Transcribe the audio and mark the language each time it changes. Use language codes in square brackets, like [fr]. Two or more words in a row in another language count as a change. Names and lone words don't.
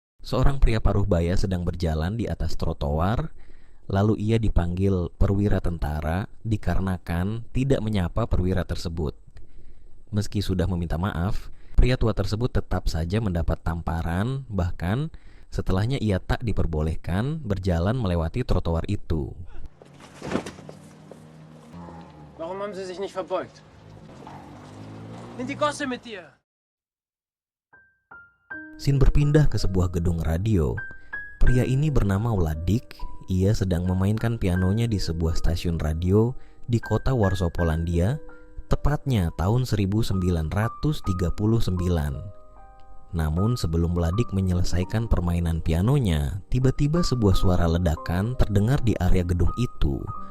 [id] Seorang pria paruh baya sedang berjalan di atas trotoar, lalu ia dipanggil perwira tentara dikarenakan tidak menyapa perwira tersebut. Meski sudah meminta maaf, pria tua tersebut tetap saja mendapat tamparan, bahkan setelahnya ia tak diperbolehkan berjalan melewati trotoar itu. [de] Warum haben Sie sich nicht verbeugt? In die Gosse mit dir! [id] Scene berpindah ke sebuah gedung radio. Pria ini bernama Wladik. Ia sedang memainkan pianonya di sebuah stasiun radio di kota Warsaw, Polandia, tepatnya tahun 1939. Namun sebelum Wladik menyelesaikan permainan pianonya, tiba-tiba sebuah suara ledakan terdengar di area gedung itu.